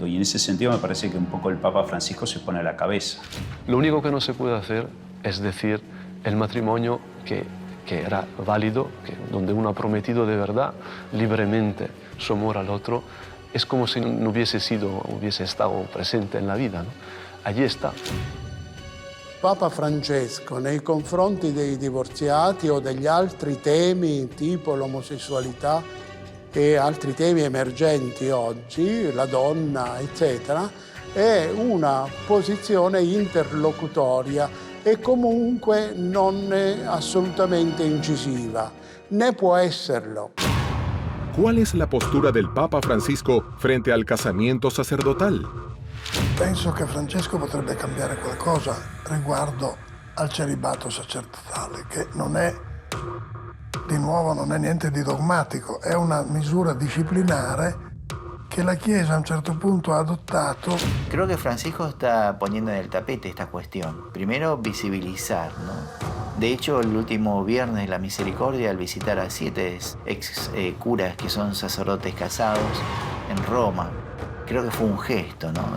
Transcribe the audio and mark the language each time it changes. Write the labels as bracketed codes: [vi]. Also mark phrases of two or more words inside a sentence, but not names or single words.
[es] Y en ese sentido me parece que un poco el Papa Francisco se pone a la cabeza. Lo único que no se puede hacer es decir el matrimonio que era válido, donde uno ha prometido de verdad, libremente, su amor al otro, es como si no hubiese estado presente en la vida, ¿no? Allí está. [it] Papa Francesco nei confronti dei divorziati o degli altri temi tipo l'omosessualità e altri temi emergenti oggi, la donna, eccetera, è una posizione interlocutoria e comunque non è assolutamente incisiva, né può esserlo. [es] ¿Cuál es la postura del Papa Francisco frente al casamiento sacerdotal? [it] Penso che Francesco potrebbe cambiare qualcosa riguardo al celibato sacerdotale, che non è, di nuovo, non è niente di dogmatico, è una misura disciplinare que la Chiesa [es] a un cierto punto [it] ha adoptato. [es] Creo que Francisco está poniendo en el tapete esta cuestión. Primero, visibilizar, ¿no? De hecho, el último viernes de la misericordia, al visitar a 7 ex curas que son sacerdotes casados en Roma, creo que fue un gesto, ¿no?